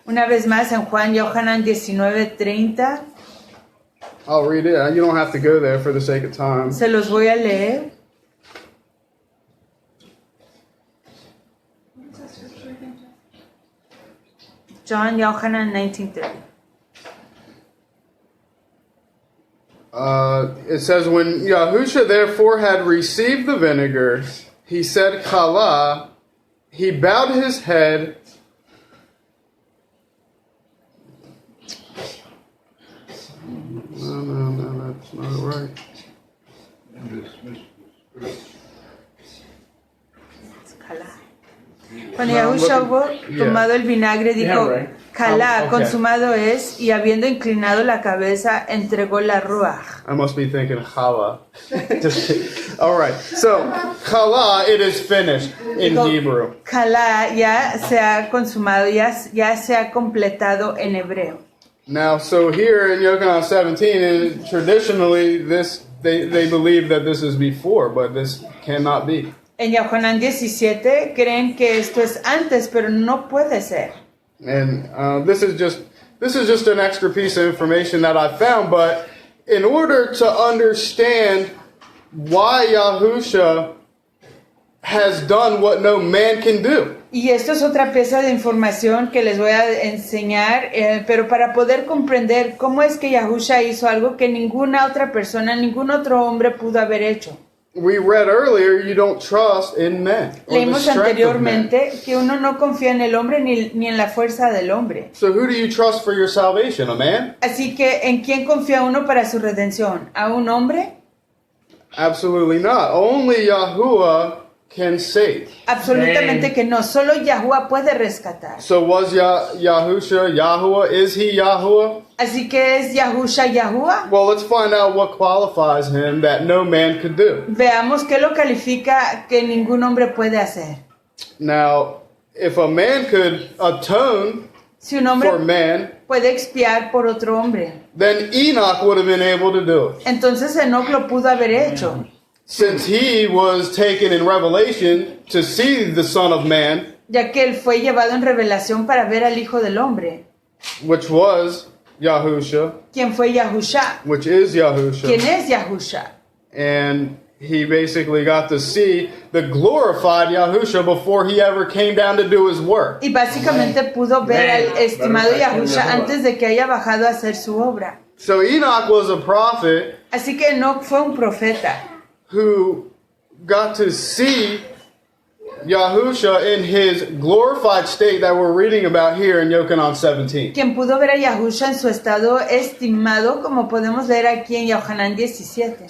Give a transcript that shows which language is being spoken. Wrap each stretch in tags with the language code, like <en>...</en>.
<es>Una vez más en Juan Yohanan 19:30,</es> <en>I'll read it. You don't have to go there for the sake of time.</en> <es>se los voy a leer.</es> <en>John Yohanan 19:30. It says, "When Yahusha therefore had received the vinegar, he said, Kala, he bowed his head." No, that's not right.</en> <es>Cuando</es> <en>No, I'm</en> <es>Yahusha</es> <en>looking-</en> <es>hubo</es> <en>yeah.</en> <es>tomado el vinagre, dijo,</es> <en>Yeah, right.</en> <he>Calá,</he> <en>Okay.</en> <es>consumado es, y habiendo inclinado la cabeza, entregó la ruach.</es> <en>I must be thinking challah. Just kidding. All right. So, challah, it is finished in</en> <es>Dijo,</es> <en>Hebrew.</en> <es>Calá ya se ha consumado, ya se ha completado en hebreo.</es> <en>Now, so here in Yochanan 17, and traditionally, they believe that this is before, but this cannot be.</en> <es>En Yohanan 17 creen que esto es antes, pero no puede ser.</es> <en>And this is just an extra piece of information that I found. But in order to understand why Yahusha has done what no man can do,</en> <es>Y esto es otra pieza de información que les voy a enseñar, pero para poder comprender cómo es que Yahusha hizo algo que ninguna otra persona, ningún otro hombre pudo haber hecho.</es> <en>we read earlier, you don't trust in men or the</en> <es>Leímos</es> <en>strength of men.</en> <es>anteriormente que uno no confía en el hombre ni en la fuerza del hombre. So who do you trust for your salvation? A man? Así que, ¿en quién confía uno para su redención? ¿A un hombre?</es> <en>Absolutely not. Only Yahuwah can save.</en> <es>Absolutamente que no. Solo Yahuwah puede rescatar.</es> <en>So was Yahusha Yahuwah? Is he Yahuwah?</en> <es>Así que es Yahusha Yahuwah.</es> <en>Well, let's find out what qualifies him that no man could do.</en> <es>Veamos qué lo califica que ningún hombre puede hacer.</es> <en>Now, if a man could atone</en> <es>Si un hombre</es> <en>for man,</en> <es>puede expiar por otro hombre,</es> <en>then Enoch would have been able to do it.</en> <es>entonces Enoch lo pudo haber hecho.</es> <en>Since he was taken in Revelation to see the Son of Man,</en> <es>Ya que él fue llevado en revelación para ver al Hijo del Hombre.</es> <en>which was Yahusha,</en> <es>¿Quién fue Yahusha?</es> <en>which is Yahusha.</en> <es>¿Quién es Yahusha?</es> <en>And he basically got to see the glorified Yahusha before he ever came down to do his work.</en> <es>Y básicamente pudo ver al estimado Yahusha antes de que haya bajado a hacer su obra.</es> <en>So Enoch was a prophet</en> <es>Así que Enoch fue un profeta</es> <en>who got to see Yahusha in his glorified state that we're reading about here in Yochanan 17.</en> <es>quien pudo ver a Yahusha en su estado estimado, como podemos leer aquí en Yohanan 17.</es>